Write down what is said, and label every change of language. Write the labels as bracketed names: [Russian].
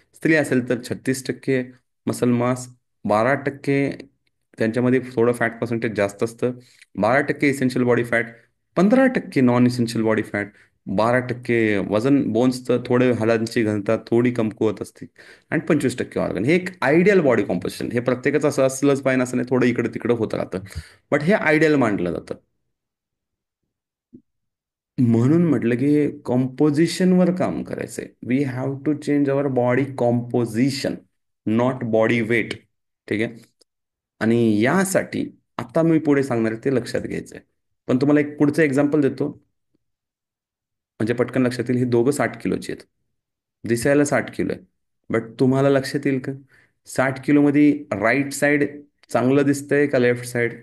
[Marathi] स्त्री असेल तर 36% मसल मास, 12% त्यांच्यामध्ये थोडं फॅट पर्सेंटेज जास्त असतं, 12% essential body fat, 15% non essential body fat, 12% वजन बोन्सचं, थोडे हाडांची घनता थोडी कमकुवत असते, आणि 25% ऑर्गन. हे एक आयडियल बॉडी कॉम्पोजिशन. हे प्रत्येकाचं असं असलंच पाहिजे असं नाही, थोडं इकडे तिकडं होत राहतं, बट हे आयडियल मानलं जातं. म्हणून म्हटलं की कॉम्पोजिशनवर काम करायचंय. [English] We have to change our body composition, not body weight. [Marathi] ठीक आहे. आणि यासाठी आता मी पुढे सांगणार आहे ते लक्षात घ्यायचंय. पण तुम्हाला एक पुढचं एक्झाम्पल देतो, म्हणजे पटकन लक्षात येईल. ही दोघं 60 किलोची आहेत, दिसायला 60 किलो आहे, बट तुम्हाला लक्षात येईल का 60 किलोमध्ये राईट साईड चांगलं दिसतंय का लेफ्ट साईड?